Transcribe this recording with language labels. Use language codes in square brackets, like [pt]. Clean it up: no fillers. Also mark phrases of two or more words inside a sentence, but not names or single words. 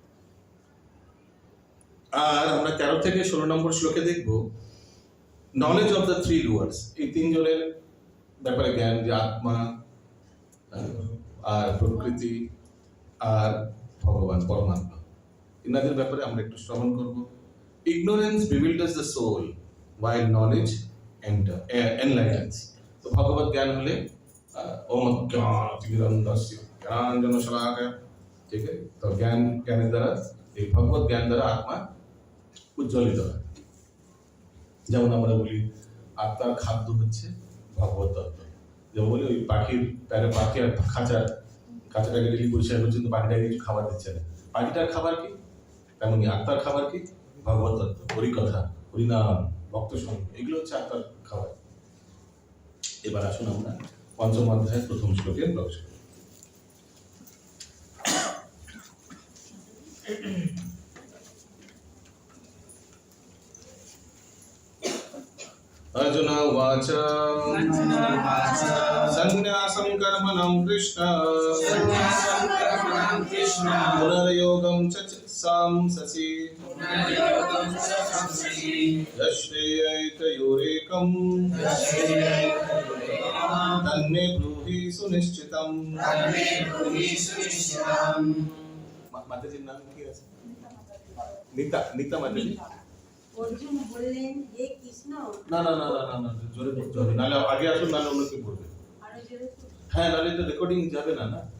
[bn] আর আমরা 13 থেকে 16 নম্বর শ্লোকে দেখব [en] knowledge of the three doers, [bn] এই তিনজনের ব্যাপারে জ্ঞান, যে আত্মা আর প্রকৃতি আর ভগবান পরমাত্মা, ইনাদের ব্যাপারে আমরা একটু শ্রবণ করব। [en] ignorance bewilders the soul while knowledge enlightens। [bn] তো ভগবত জ্ঞান হলে [sa] ওম জ্ঞানতিমিরন্ধস্য জ্ঞানাঞ্জনশলাকায়, [bn] ঠিক আছে? তো জ্ঞানের দ্বারা, এই ভগবত জ্ঞান দ্বারা আত্মা উজ্জ্বলিত হয়। যেমন আমরা বলি আত্মার খাদ্য হচ্ছে ভগবত তত্ত্ব। যেমন বলি ওই পাখির প্যারে পাখি আর খাঁচাটাকে ডেলি পরিষ্কার করছে, কিন্তু পাখিটাকে কিছু খাবার দিচ্ছে না, পাখিটার খাবার কি? তেমনি আত্মার খাবার কি? ভগবত তত্ত্ব, হরিকথা, হরিনাম, ভক্ত সঙ্গ, এগুলো হচ্ছে আত্মার খাবার। এবার আসুন আমরা 5ম অধ্যায়ের 1ম শ্লোকে প্রবেশ করি। [sa] अर्जुन उवाच सन्न्यासं कर्मणं कृष्ण पुनर्योगं च सांससि यश्रेयैतयोरेकं तन्मे ब्रूहि सुनिश्चितम्। [bn] মাতাজির নাম কি আছে? নিতা মাতাজি। অর্জুন বললেন, হে কৃষ্ণ। না না না না না, জোরে বলতে হবে, নাহলে আগে আসুন, নাহলে অন্য কেউ বলবে। আরো জোরে বলুন। হ্যাঁ, নাহলে তো রেকর্ডিং যাবে না।